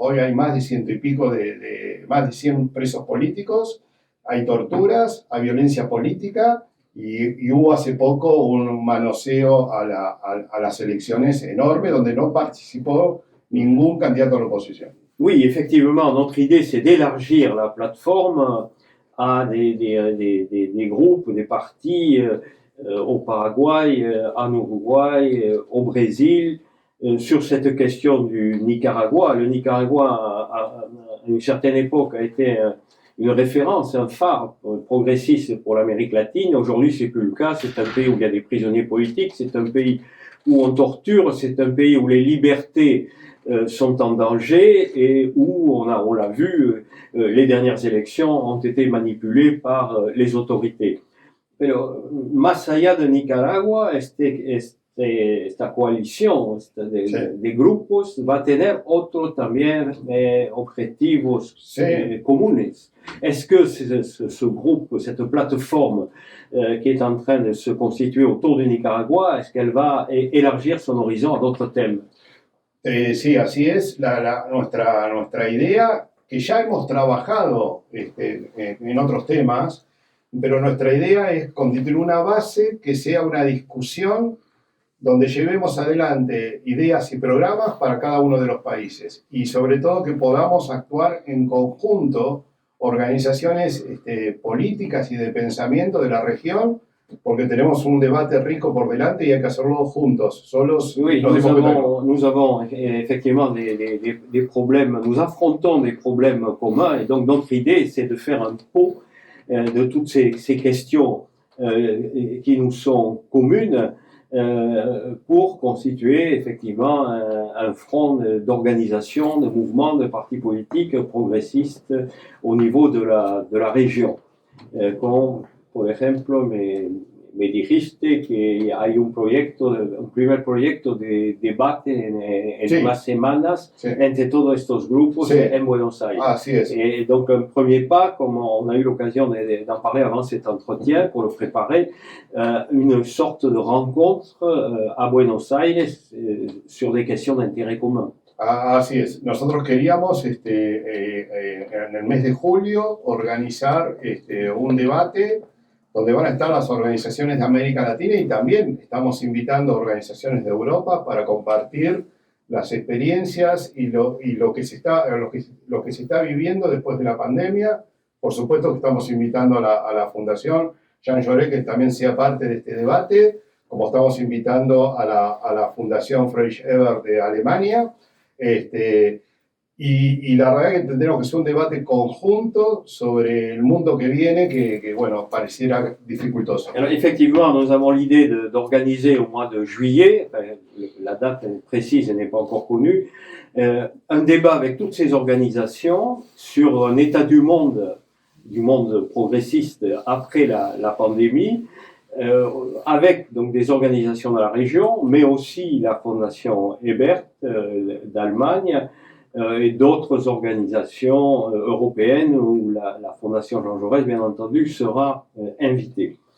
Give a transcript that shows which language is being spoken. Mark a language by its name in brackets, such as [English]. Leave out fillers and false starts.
[Spanish] Hoy hay más de 100 y pico más de 100 presos políticos, hay torturas, hay violencia política, y hubo hace poco un manoseo a las elecciones enorme donde no participó ningún candidato a la oposición. [French] Oui, effectivement, notre idée, c'est d'élargir la plateforme à des groupes, des partis au Paraguay, en Uruguay, au Brésil, sur cette question du Nicaragua. Le Nicaragua, à une certaine époque, a été une référence, un phare progressiste pour l'Amérique latine. Aujourd'hui, c'est plus le cas. C'est un pays où il y a des prisonniers politiques, c'est un pays où on torture, c'est un pays où les libertés sont en danger et où, on l'a vu, les dernières élections ont été manipulées par les autorités. [Spanish] Pero más allá de Nicaragua, esta coalición de grupos va a tener otros también objetivos comunes. [French] Est-ce que ce groupe, cette plateforme qui est en train de se constituer autour du Nicaragua, est-ce qu'elle va élargir son horizon à d'autres thèmes? [Spanish] Sí, así es. Nuestra idea, que ya hemos trabajado en otros temas, pero nuestra idea es constituir una base que sea una discusión donde llevemos adelante ideas y programas para cada uno de los países, y sobre todo que podamos actuar en conjunto organizaciones políticas y de pensamiento de la región, porque tenemos un debate rico por delante y hay que hacerlo juntos. Solos, [French] oui, nous avons effectivement des problèmes, nous affrontons des problèmes communs, et donc notre idée, c'est de faire un pot de toutes ces questions qui nous sont communes pour constituer effectivement un front d'organisation, de mouvements, de partis politiques progressistes au niveau de la région. [Spanish] Como, por ejemplo, me dijiste que hay un primer proyecto de debate en unas semanas entre todos estos grupos en Buenos Aires. Así es. [French] Et donc, un premier pas, comme on a eu l'occasion d'en parler avant cet entretien, pour le préparer, une sorte de rencontre à Buenos Aires sur des questions d'intérêt commun. [Spanish] Así es. Nosotros queríamos en el mes de julio organizar un debate donde van a estar las organizaciones de América Latina, y también estamos invitando a organizaciones de Europa para compartir las experiencias y lo que se está viviendo después de la pandemia. Por supuesto que estamos invitando a la Fundación Jean Jaurès que también sea parte de este debate, como estamos invitando a la Fundación Friedrich Ebert de Alemania. Y la verdad que tendremos que hacer un debate conjunto sobre el mundo que viene, que bueno, pareciera dificultoso. [French] Alors, effectivement, nous avons l'idée d'organiser au mois de juillet, la date précise n'est pas encore connue, un débat avec toutes ces organisations sur un état du monde du monde progressiste après la pandémie, avec donc des organisations de la région, mais aussi la Fondation Ebert d'Allemagne et d'autres organisations européennes où la Fondation Jean Jaurès, bien entendu, sera invitée.